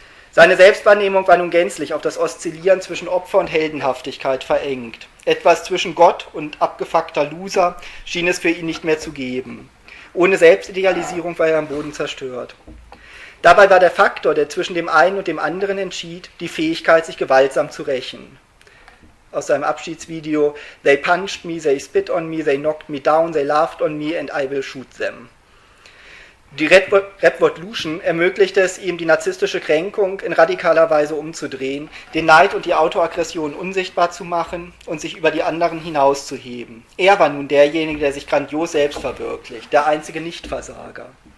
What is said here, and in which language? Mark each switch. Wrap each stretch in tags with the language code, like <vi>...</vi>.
<de>Seine Selbstwahrnehmung war nun gänzlich auf das Oszillieren zwischen Opfer und Heldenhaftigkeit verengt. Etwas zwischen Gott und abgefuckter Loser schien es für ihn nicht mehr zu geben. Ohne Selbstidealisierung war er am Boden zerstört. Dabei war der Faktor, der zwischen dem einen und dem anderen entschied, die Fähigkeit, sich gewaltsam zu rächen. Aus seinem Abschiedsvideo:</de> <en>They punched me, they spit on me, they knocked me down, they laughed on me and I will shoot them.</en> <de>Die Rapvolution ermöglichte es ihm, die narzisstische Kränkung in radikaler Weise umzudrehen, den Neid und die Autoaggression unsichtbar zu machen und sich über die anderen hinauszuheben. Er war nun derjenige, der sich grandios selbst verwirklicht, der einzige Nichtversager.</de>